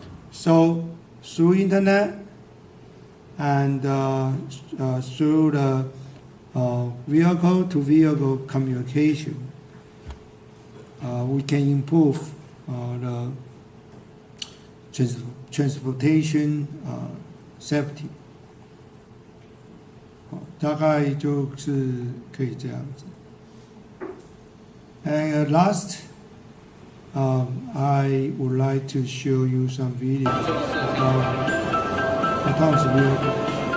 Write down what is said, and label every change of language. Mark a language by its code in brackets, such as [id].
[en] So through internet and through the vehicle-to-vehicle communication, we can improve the transportation safety. [zh] 大概就是可以这样子。 [en] And last, I would like to show you some videos about autonomous vehicles.